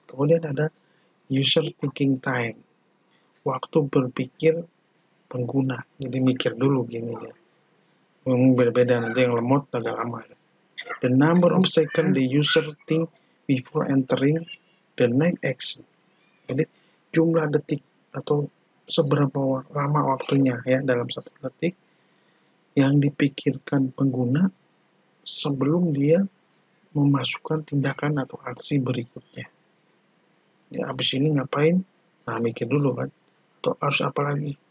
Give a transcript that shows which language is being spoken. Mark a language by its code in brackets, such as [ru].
[id] Kemudian ada [en] user thinking time, [id] waktu berpikir pengguna. Jadi mikir dulu gini ya. Berbeda, nanti yang lemot agak lama. [en] The number of second the user think before entering the next action. [id] Jadi jumlah detik atau seberapa lama waktunya ya dalam satu detik yang dipikirkan pengguna sebelum dia memasukkan tindakan atau aksi berikutnya. Ya, habis ini ngapain? Nah, mikir dulu kan. Atau harus apa lagi?